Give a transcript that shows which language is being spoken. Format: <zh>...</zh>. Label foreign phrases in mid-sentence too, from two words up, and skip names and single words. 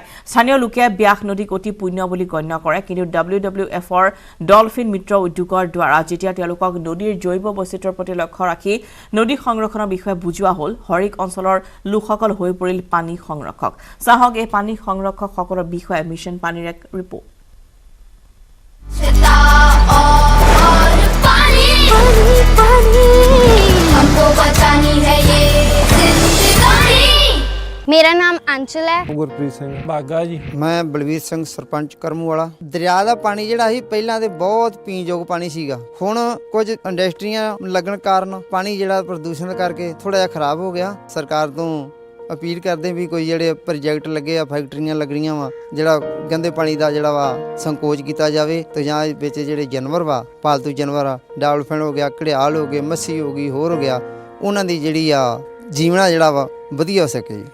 <as>স্থানীয় লোকে ব্যাস নদীক অতি পুণ্য বুলি গণ্য কৰে, কিন্তু WWFৰ ডলফিন মিত্ৰ উদ্যোগৰ দ্বাৰা যেতিয়া তেওঁলোকক নদীৰ জৈৱ বৈচিত্ৰ্যৰ প্ৰতি লক্ষ্য ৰাখি নদী সংৰক্ষণৰ বিষয়ে বুজোৱা হ'ল, হৰিক অঞ্চলৰ লোকসকল হৈ পৰিল পানী সংৰক্ষক। চাহক এই পানী সংৰক্ষকসকলৰ বিষয়ে মিছন পানীৰ এক ৰিপৰ্ট।</as> <hi>मेरा नाम अंचल है।</hi> <pa>ਗੁਰਪ੍ਰੀਤ ਸਿੰਘ ਬਾਗਾ ਜੀ। ਮੈਂ ਬਲਵੀਰ ਸਿੰਘ ਸਰਪੰਚ ਕਰਮੂ ਵਾਲਾ। ਦਰਿਆ ਦਾ ਪਾਣੀ ਜਿਹੜਾ ਸੀ ਪਹਿਲਾਂ ਤੇ ਬਹੁਤ ਪੀਣਯੋਗ ਪਾਣੀ ਸੀਗਾ, ਹੁਣ ਕੁਝ ਇੰਡਸਟਰੀਆਂ ਲੱਗਣ ਕਾਰਨ ਪਾਣੀ ਜਿਹੜਾ ਪ੍ਰਦੂਸ਼ਣ ਕਰਕੇ ਥੋੜਾ ਜਿਹਾ ਖਰਾਬ ਹੋ ਗਿਆ। ਸਰਕਾਰ ਤੋਂ ਅਪੀਲ ਕਰਦੇ ਵੀ ਕੋਈ ਜਿਹੜੇ ਪ੍ਰੋਜੈਕਟ ਲੱਗੇ ਆ, ਫੈਕਟਰੀਆਂ ਲੱਗਣੀਆਂ ਵਾ, ਜਿਹੜਾ ਗੰਦੇ ਪਾਣੀ ਦਾ ਜਿਹੜਾ ਵਾ ਸੰਕੋਚ ਕੀਤਾ ਜਾਵੇ ਤੇ ਜਾਂ ਵਿੱਚ ਜਿਹੜੇ ਜਾਨਵਰ ਵਾ, ਪਾਲਤੂ ਜਾਨਵਰ ਆ, ਡਾਲਫਿਨ ਹੋ ਗਿਆ, ਘੜਿਆਲ ਹੋ ਗਏ, ਮੱਛੀ ਹੋ ਗਈ, ਹੋਰ ਹੋ ਗਿਆ, ਉਹਨਾਂ ਦੀ ਜਿਹੜੀ ਆ ਜੀਵਣਾ ਜਿਹੜਾ ਵਾ ਵਧੀਆ ਹੋ ਸਕੇ ਜੀ।</pa>